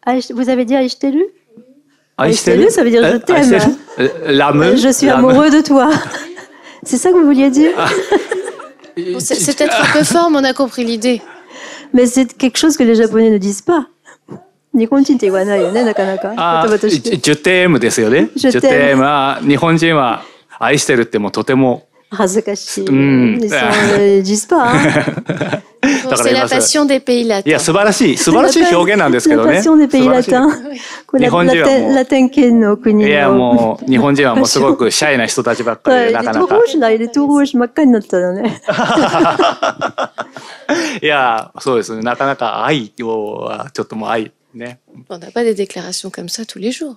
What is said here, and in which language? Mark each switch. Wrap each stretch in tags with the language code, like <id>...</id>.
<fr>Vous avez dit Aishiteru?</fr> <ja>Aishiteru,</ja> <fr>ça veut dire je t'aime. Je suis amoureux de toi. C'est ça que vous vouliez dire? Bon, c'est peut-être un peu fort, mais on a compris l'idée. Mais c'est quelque chose que les Japonais ne disent pas. Je t'aime</fr> <ja>ですよね。</ja> <fr>je t'aime</fr> <ja>は日本人は愛してるってもうとても恥ずかしい。</ja> <fr>Ils ne disent pas. Bon, c'est la passion des pays latins.</fr> <ja>いや素晴らしい表現なんですけどね。</ja> <fr>La passion des pays latins.</fr> <ja>日本人はもうラテン圏の国の。いやもう日本人はもうすごくシャイな人たちばっかりでなかなか。</ja> <fr>Il est tout rouge</fr> <ja>真っ赤になったのね。いやそうですね。なかなか愛はちょっともう愛ね。</ja> <fr>On n'a pas des déclarations comme ça tous les jours.</fr>